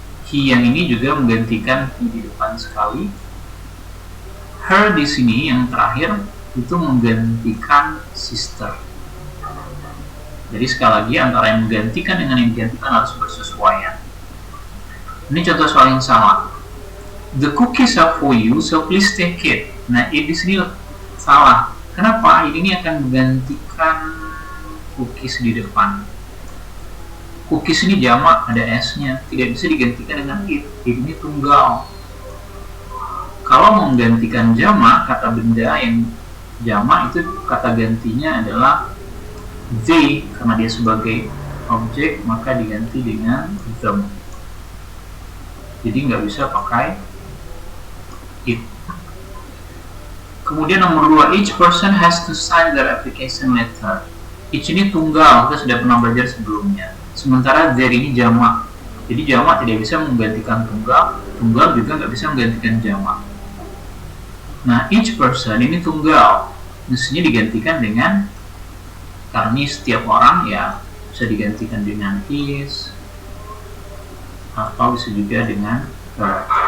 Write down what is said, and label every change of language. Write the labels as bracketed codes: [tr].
[id] He yang ini juga menggantikan he di depan sekali. Her di sini yang terakhir itu menggantikan sister. Jadi sekali lagi antara yang menggantikan dengan yang digantikan harus bersesuaian. Ini contoh soal yang sama. [en] The cookies are for you, so please take it. [id] Nah, di sini salah. Kenapa? Ini akan menggantikan cookies di depan. Cookies ini jamak, ada s-nya, tidak bisa digantikan dengan it. Ini tunggal. Kalau menggantikan jamak, kata benda yang jamak itu kata gantinya adalah they, karena dia sebagai objek maka diganti dengan them. Jadi nggak bisa pakai it. Kemudian nomor 2, [en] each person has to sign their application letter. [id] Each ini tunggal, kita sudah pernah belajar sebelumnya. Sementara there ini jamak. Jadi jamak tidak bisa menggantikan tunggal, tunggal juga nggak bisa menggantikan jamak. Nah, each person ini tunggal, mestinya digantikan dengan, karena setiap orang ya bisa digantikan dengan his atau bisa juga dengan her.